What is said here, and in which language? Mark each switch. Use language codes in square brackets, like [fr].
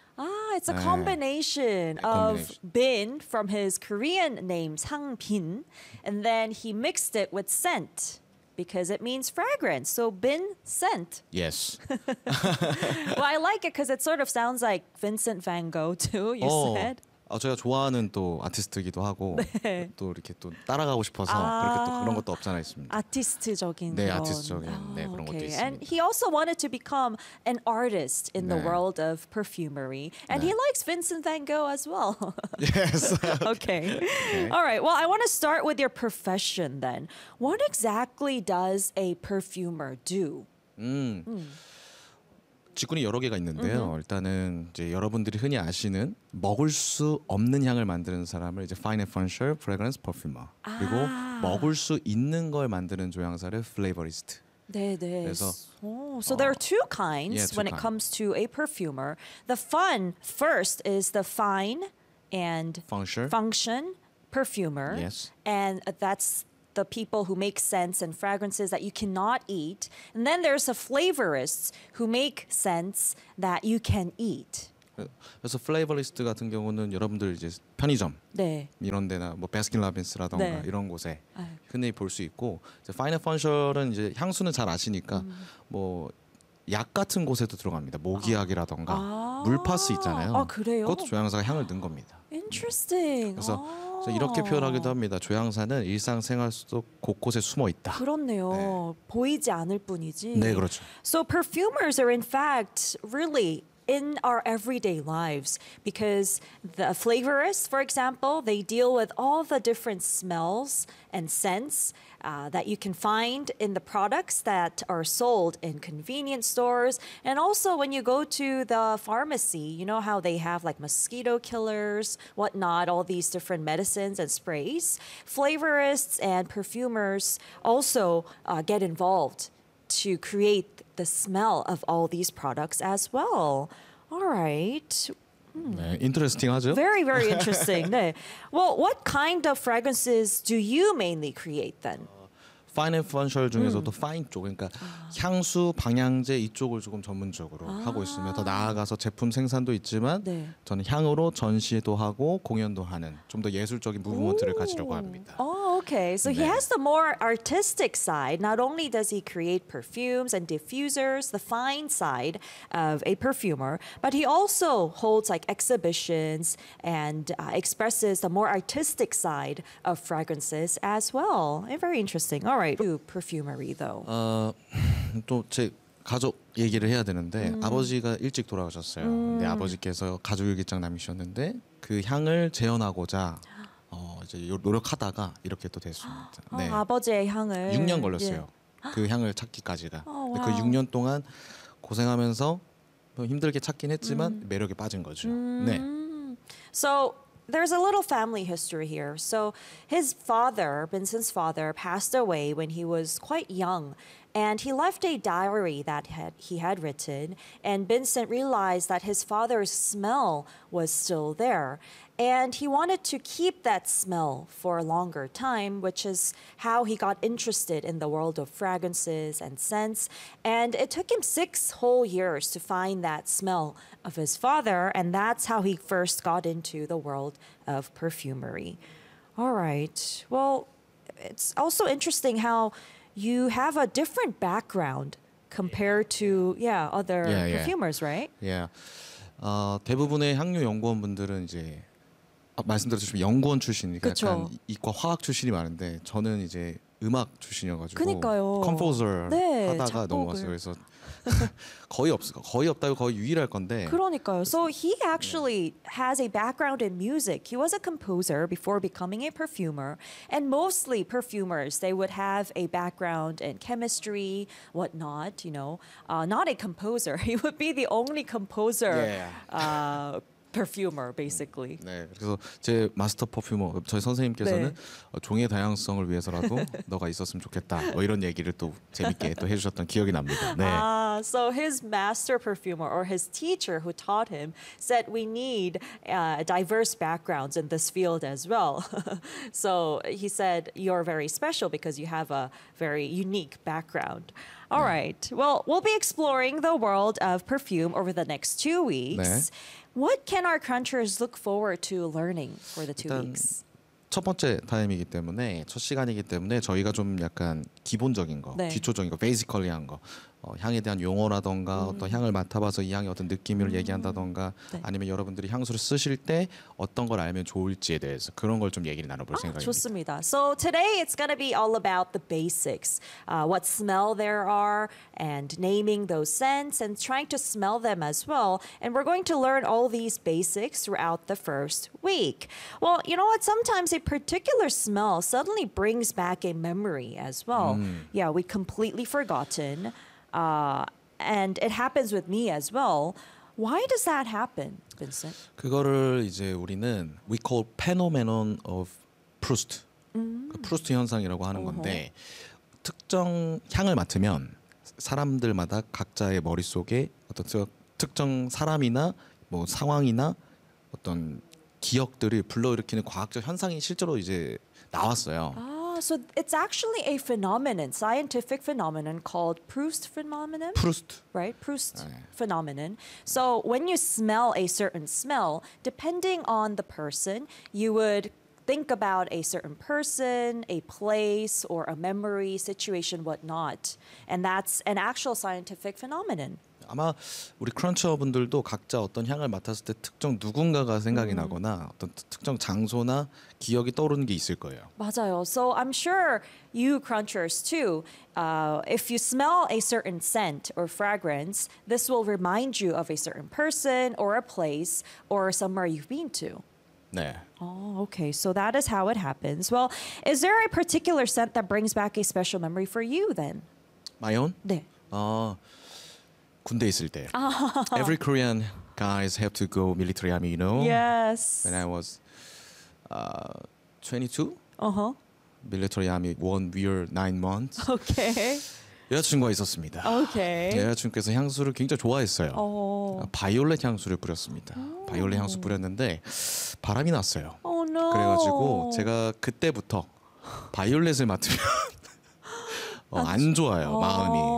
[en] Ah, it's a combination of bin from his Korean name, 상빈. And then he mixed it with scent, because it means fragrance. So bin, scent. Yes. Well, I like it because it sort of sounds like Vincent Van Gogh too, said. [ko] 제가 좋아하는 또 아티스트이기도 하고 네. 또 이렇게 또 따라가고 싶어서 그렇게 또 그런 것도 없잖아요 있습니다. 아티스트적인 네 아티스트적인 네 그런 것도 있습니다. [en] And he also wanted to become an artist in 네. the world of perfumery, and 네. he likes Vincent Van Gogh as well. Yes. Okay. Okay. All right. Well, I want to start with your profession then. What exactly does a perfumer do? [ko] 직군이 여러 개가 있는데요. Mm-hmm. 일단은 이제 여러분들이 흔히 아시는 먹을 수 없는 향을 만드는 사람을 이제 [en] fine and functional fragrance perfumer. [ko] 그리고 먹을 수 있는 걸 만드는 조향사를 flavorist. 네, 네. [en] 그래서 so there are two kinds yeah, two when it comes to a perfumer. The fun first is the fine and function perfumer. Yes. And that's the people who make scents and fragrances that you cannot eat. And then there's the flavorists who make scents that you can eat. [ko] 그래서 flavorist 같은 경우는 여러분들 이제 편의점 네. 이런 데나 뭐 Baskin-Robbins라던가 네. 이런 곳에 흔히 볼 수 있고 이제 Fine Function은 이제 향수는 잘 아시니까 뭐 약 같은 곳에도 들어갑니다. 모기약이라던가 물파스 있잖아요. 아, 그래요? 그것도 조향사가 향을 넣은 겁니다. [en] Interesting. [ko] 그래서 이렇게 표현하기도 합니다. 조향사는 일상생활 속 곳곳에 숨어 있다. 그렇네요. 네. 보이지 않을 뿐이지. 네, 그렇죠. [en] So perfumers are in fact really in our everyday lives because the flavorists, for example, they deal with all the different smells and scents that you can find in the products that are sold in convenience stores. And also when you go to the pharmacy, you know how they have like mosquito killers, whatnot, all these different medicines and sprays. Flavorists and perfumers also get involved to create the smell of all these products as well. All right. Hmm. [ko] 네, interesting, 하죠? [en] Very, very interesting. 네. Well, what kind of fragrances do you mainly create then? [ko] Fine and functional 중에서도 fine 쪽, 그러니까 향수, 방향제 이쪽을 조금 전문적으로 하고 있으며 더 나아가서 제품 생산도 있지만 네. 저는 향으로 전시도 하고 공연도 하는 좀 더 예술적인 무브먼트를 가지려고 합니다. [en] Oh, okay. So 네. he has the more artistic side. Not only does he create perfumes and diffusers, the fine side of a perfumer, but he also holds like exhibitions and expresses the more artistic side of fragrances as well. Very interesting. All right. You perfumery though. [ko] 또 제 가족 얘기를 해야 되는데 아버지가 일찍 돌아가셨어요. 근데 아버지께서 가족 일기장 남기셨는데 그 향을 재현하고자 이제 노력하다가 이렇게 또 됐습니다. 네. 아버지의 향을 6년 걸렸어요. 그 향을 찾기까지가. 와우. 그 6년 동안 고생하면서 뭐 힘들게 찾긴 했지만 매력에 빠진 거죠. 네. [en] So there's a little family history here. So his father, Vincent's father, passed away when he was quite young. And he left a diary that he had written. And Vincent realized that his father's smell was still there. And he wanted to keep that smell for a longer time, which is how he got interested in the world of fragrances and scents. And it took him 6 whole years to find that smell of his father. And that's how he first got into the world of perfumery. All right. Well, it's also interesting how you have a different background compared to other perfumers, right? Yeah. [ko] 대부분의 향유 연구원분들은 이제 말씀드렸듯이 연구원 출신이니까 그쵸. 약간 이과 화학 출신이 많은데 저는 이제 음악 출신이어가지고 그니까요. 컴포저 네, 하다가 넘어왔어요. 그래서 거의 없다고 거의 유일할 건데. 그러니까요. [en] So he actually has a background in music. He was a composer before becoming a perfumer. And mostly perfumers, they would have a background in chemistry, whatnot, you know. Not a composer. He would be the only composer. Yeah. Perfumer, basically. [ko] 네, 그래서 제 마스터 퍼퓸머, 저희 선생님께서는 네. 종의 다양성을 위해서라도 너가 있었으면 좋겠다. 뭐 이런 얘기를 또 재밌게 또 해주셨던 기억이 납니다. 네. [en] So his master perfumer or his teacher who taught him said we need diverse backgrounds in this field as well. So he said you're very special because you have a very unique background. All right. Well, we'll be exploring the world of perfume over the next 2 weeks. [ko] 네. [en] What can our crunchers look forward to learning for the 2 weeks? [ko] 첫 번째 타임이기 때문에 첫 시간이기 때문에 저희가 좀 약간 기본적인 거, 네. 기초적인 거, 베이지컬리 한 거 향에 대한 용어라던가 어떤 향을 맡아봐서 이 향이 어떤 느낌을 얘기한다던가 네. 아니면 여러분들이 향수를 쓰실 때 어떤 걸 알면 좋을지에 대해서 그런 걸 좀 얘기를 나눠볼 생각입니다. 좋습니다. [en] So today it's going to be all about the basics. What smell there are and naming those scents and trying to smell them as well. And we're going to learn all these basics throughout the first week. Well, you know what? Sometimes a particular smell suddenly brings back a memory as well. Yeah, we completely forgotten. And it happens with me as well. Why does that happen, Vincent? [ko] 그거를 이제 우리는 [en] we call phenomenon of Proust. [ko] Proust 현상이라고 하는 건데 특정 향을 맡으면 사람들마다 각자의 머릿속에 어떤 특정 사람이나 뭐 상황이나 어떤 기억들을 불러일으키는 과학적 현상이 실제로 이제 나왔어요. [en] So it's actually a phenomenon, scientific phenomenon called Proust phenomenon. Proust. Right? Proust phenomenon. So when you smell a certain smell, depending on the person, you would think about a certain person, a place, or a memory, situation, whatnot. And that's an actual scientific phenomenon. [ko] 아마 우리 크런처분들도 각자 어떤 향을 맡았을 때 특정 누군가가 생각이 나거나 어떤 특정 장소나 기억이 떠오르는 게 있을 거예요. 맞아요. [en] So I'm sure you crunchers too, if you smell a certain scent or fragrance, this will remind you of a certain person or a place or somewhere you've been to. [ko] 네. [en] Oh, okay. So that is how it happens. Well, is there a particular scent that brings back a special memory for you then? My own? [ko] 네. 군대 있을 때. [en] Every Korean guys have to go military army, you know? Yes. When I was 22, uh-huh. military army, 1 year, 9 months. Okay. [ko] 여자친구가 있었습니다. [en] Okay. [ko] 여자친구께서 향수를 굉장히 좋아했어요. [en] Oh. [ko] 바이올렛 향수를 뿌렸습니다. [en] Oh. [ko] 바이올렛 향수 뿌렸는데 바람이 났어요. [en] Oh, no. [ko] 그래가지고 제가 그때부터 바이올렛을 맡으면 안 좋아요, oh. 마음이.